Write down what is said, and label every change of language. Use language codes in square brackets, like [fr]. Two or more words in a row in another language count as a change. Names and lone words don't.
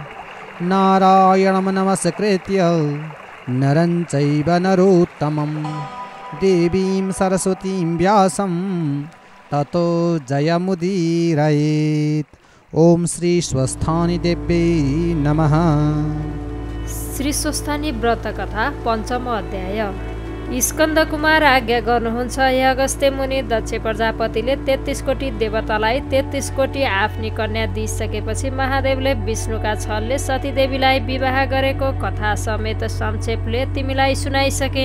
[sa] नारायणं नमस्कृत्य नरं चैव नरोत्तमं देवीं सरस्वतीं व्यासं ततो जयमुदीरयेत्। ओम श्री स्वस्थानी देव्यै नमः। [ne] श्री स्वस्थानी व्रत कथा पंचम अध्याय। स्कन्द कुमार आज्ञा गर्नुहुन्छ, हे अगस्त्य मुनि, दक्ष प्रजापतिले 33 कोटी देवतालाई 33 कोटी आफ्नी कन्या दिइसकेपछि महादेवले विष्णुका छलले सतीदेवीलाई विवाह गरेको कथा समेत संक्षेपले तिमीलाई सुनाइसके।